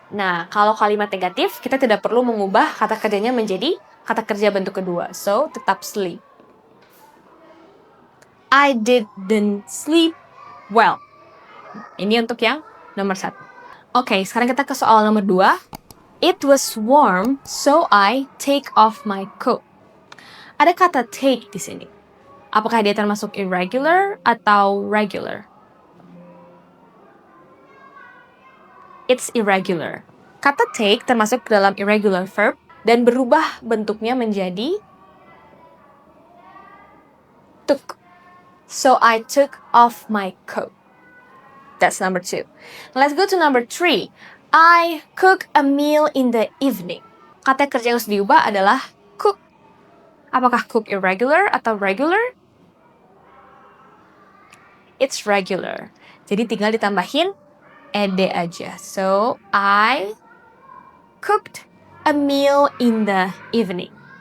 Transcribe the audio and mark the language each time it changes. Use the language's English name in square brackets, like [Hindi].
[Indonesian] Nah, kalau kalimat negatif, kita tidak perlu mengubah kata kerjanya menjadi kata kerja bentuk kedua, so tetap sleep. [English] I didn't sleep well. [Indonesian] Ini untuk yang nomor 1. Oke, sekarang kita ke soal nomor 2. [English] It was warm, so I take off my coat. [Indonesian] Ada kata take di sini. Apakah dia termasuk irregular atau regular? [English] It's irregular. [Indonesian] Kata take termasuk dalam irregular verb dan berubah bentuknya menjadi took. [English] So I took off my coat. That's number 2. Let's go to number 3. I cook a meal in the evening. [Indonesian] Kata kerja yang harus diubah adalah cook. Apakah cook irregular atau regular? [English] It's regular. [Indonesian] Jadi tinggal ditambahin ed aja. [English] So, I cooked a meal in the evening.